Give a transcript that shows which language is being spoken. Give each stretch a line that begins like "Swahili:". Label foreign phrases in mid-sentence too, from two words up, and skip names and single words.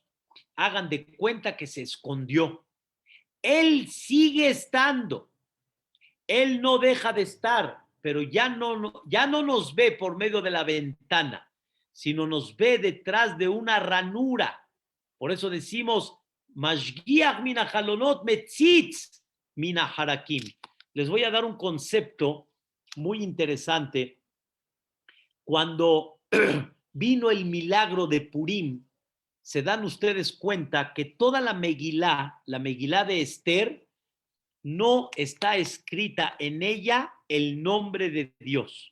Spanish: Hagan de cuenta que se escondió. Él sigue estando. Él no deja de estar, pero ya no nos ve por medio de la ventana, sino nos ve detrás de una ranura. Por eso decimos,
Hebrew: Mashgiach mina halonot metzitz mina harakim.
Spanish: Les voy a dar un concepto muy interesante. Cuando vino el milagro de Purim, se dan ustedes cuenta que toda la Megilá de Esther, no está escrita en ella el nombre de Dios.